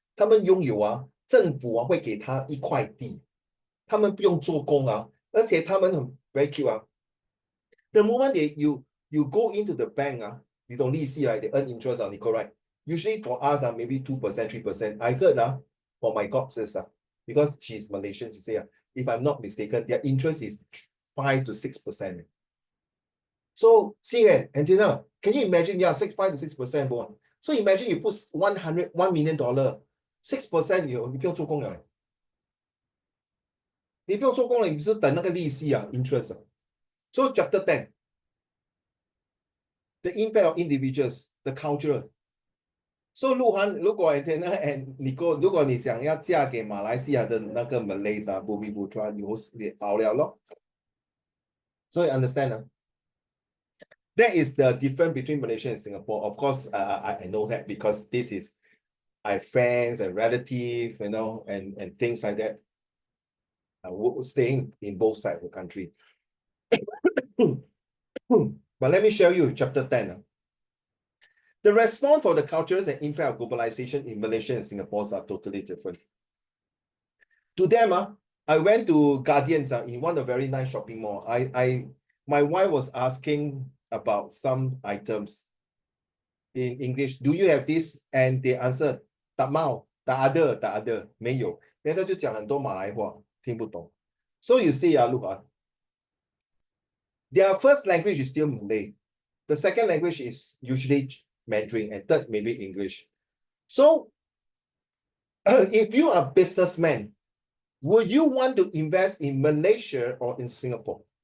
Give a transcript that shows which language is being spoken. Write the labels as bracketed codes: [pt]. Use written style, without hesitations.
[zh] 他们拥有政府会给他一块地，他们不用做工而且他们很 [en] very cute The moment you go into the bank you don't see they earn interest on it, correct? Usually for us maybe 2%, 3%. I heard for my godsis because she's Malaysian, she say if I'm not mistaken, their interest is 5 to 6%. So, Xingyuan and Tina, can you imagine? Yeah, 5 to 6% bond. So imagine you put $1 million, [zh] 6%你不用做工了，你不用做工了，你只是等那个利息啊 ，interest 啊。 [en] So chapter 10, the impact of individuals, the culture. [zh] So 鹿晗，如果 Antenna and Nico， 如果你想要嫁给马来西亚的那个 Malays 啊，Bumi Putra， 你好了咯。 [en] So you understand 啊？ That is the difference between Malaysia and Singapore. Of course, I know that because this is I have friends and relatives, you know, and things like that. Staying in both sides of the country. But let me show you chapter 10. The response for the cultures and impact of globalization in Malaysia and Singapore are totally different. To them, I went to Guardians in one of the very nice shopping mall. My wife was asking about some items in English. Do you have this? And they answered, [ms] tak mau, tak ada, [zh] 没有。然后就讲很多马来话，听不懂。 [en] So you see, look, their first language is still Malay. The second language is usually Mandarin, and third maybe English. So if you are a businessman, would you want to invest in Malaysia or in Singapore?